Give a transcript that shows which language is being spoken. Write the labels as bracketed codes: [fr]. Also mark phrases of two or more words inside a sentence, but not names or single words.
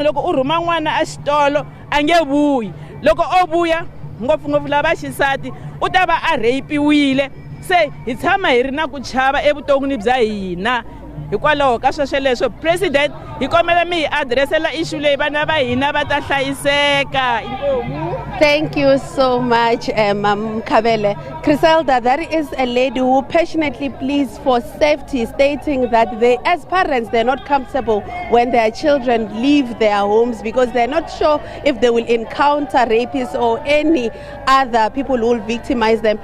[ts] Loko u rhuma n'wana a xitolo a nge vuyi, loko o vuya ngopfungopfu lava xisati u ta va a rapiwile. Se hi tshama hi ri na ku chava evuton'wini bya hina hikwalaho ka sweswo leswo president hi kombela mi hi adirese issue leyi vana va hina va ta hlayiseka. [en] Thank you so much, Mam Kabele. Criselda, that is a lady who passionately pleads for safety, stating that they, as parents, they're not comfortable when their children leave their homes because they're not sure if they will encounter rapists or any other people who will victimize them.